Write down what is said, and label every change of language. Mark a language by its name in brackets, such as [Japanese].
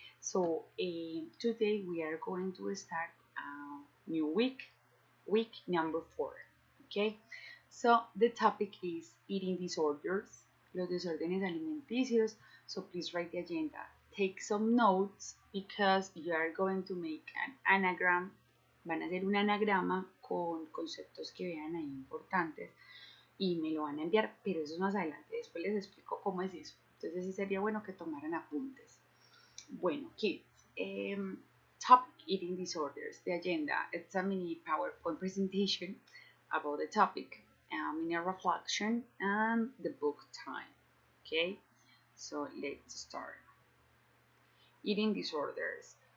[English] So today we are going to start a new week number 4. Okay, so the topic is eating disorders, [Spanish] los desórdenes alimenticios. [English] So please write the agenda. Take some notes because you are going to make an anagram. [Spanish] Van a hacer un anagrama con conceptos que vean ahí importantes y me lo van a enviar, pero eso es más adelante. Después les explico cómo es eso. Entonces sí sería bueno que tomaran apuntes. [English] Bueno, kids, topic eating disorders, the agenda. It's a mini PowerPoint presentation about the topic, mini reflection, and the book time. Okay, so let's start. Eating disorders.